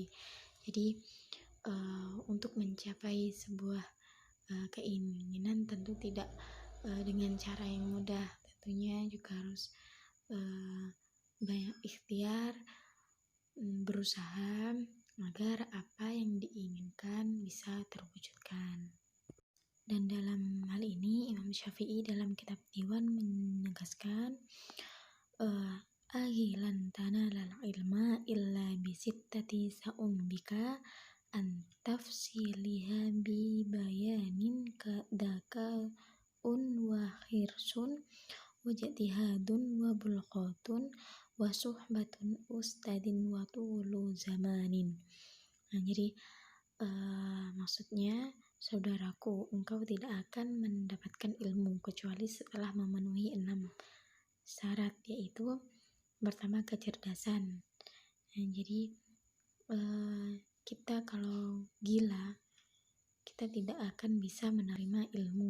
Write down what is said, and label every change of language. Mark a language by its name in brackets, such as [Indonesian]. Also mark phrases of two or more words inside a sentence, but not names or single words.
[Indonesian] Jadi untuk mencapai sebuah keinginan tentu tidak dengan cara yang mudah, tentunya juga harus banyak ikhtiar, berusaha agar apa yang diinginkan bisa terwujudkan. Dan dalam hal ini Imam Syafi'i dalam kitab Diwan menegaskan [Arabic] ألا لن تنال العلم إلا بستة سأنبيك عن تفصيلها ببيان ذكاء وحرص واجتهاد وبلغة وصحبة أستاذ وطول زمان. [Indonesian] Nah, jadi maksudnya, saudaraku, engkau tidak akan mendapatkan ilmu kecuali setelah memenuhi 6 syarat, yaitu pertama kecerdasan. Nah, jadi kita kalau gila, kita tidak akan bisa menerima ilmu.